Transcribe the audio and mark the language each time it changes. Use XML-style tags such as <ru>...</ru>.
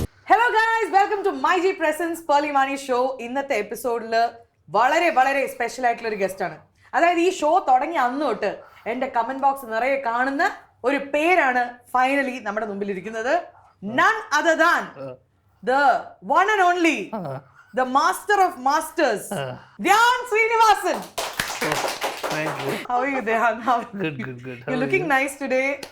<en>Hello guys, welcome to MyG Presents Pearly Mani Show.</en> <ml>ഇന്നത്തെ എപ്പിസോഡിൽ വളരെ വളരെ സ്പെഷ്യൽ ആയിട്ടുള്ള ഒരു ഗസ്റ്റ് ആണ്. അതായത് ഈ ഷോ തുടങ്ങി അന്ന് തൊട്ട് എൻ്റെ കമന്റ് ബോക്സ് നിറയെ കാണുന്ന ഒരു പേരാണ് ഫൈനലി നമ്മുടെ മുമ്പിൽ ഇരിക്കുന്നത്.</ml> <en>None other than the one and only, the master of masters, Dhyan Srinivasan. Thank you. How are you, Dhyan? Good. You're looking nice today.</en>